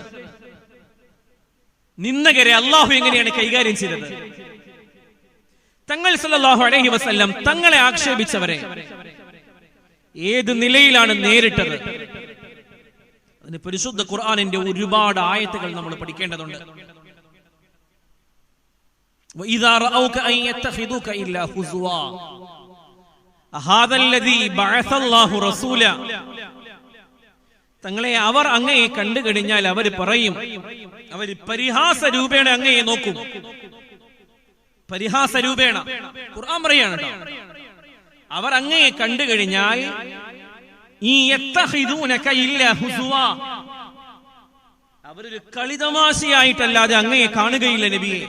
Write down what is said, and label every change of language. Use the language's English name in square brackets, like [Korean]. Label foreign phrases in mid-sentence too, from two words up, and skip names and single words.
[Malayalam] നിന്ദകരെ അല്ലാഹു എങ്ങനെയാണ് കൈകാര്യം ചെയ്തത്? തങ്ങൾ [Arabic] صلى الله عليه وسلم [Malayalam] തങ്ങളെ ആക്ഷേപിച്ചവരെ ഏത് നിലയിലാണ് നേരിട്ടത്? അതിന് പരിശുദ്ധ ഖുർആനിന്റെ ഒരുപാട് ആയത്തുകൾ നമ്മൾ പഠിക്കേണ്ടതുണ്ട്. [Arabic] وَإِذَا رَأَوْكَ أَن يَتَّخِذُوكَ إِلَّا هُزُوًا هَذَا الَّذِي بَعَثَ اللَّهُ رَسُولًا. [Malayalam] തങ്ങളെ അവർ അങ്ങയെ കണ്ടു കഴിഞ്ഞാൽ അവർ പറയും, അവർ പരിഹാസ രൂപേണ അങ്ങയെ നോക്കും. പരിഹാസ രൂപേണ ഖുർആൻ പറയാണ് കേട്ടോ. അവർ അങ്ങയെ കണ്ടു കഴിഞ്ഞാൽ ഈ [Arabic] يتخذونك إلا هزوا, [Malayalam] അവരൊരു കളിതമാശയായിട്ടല്ലാതെ അങ്ങയെ കാണുകയില്ല നബിയെ.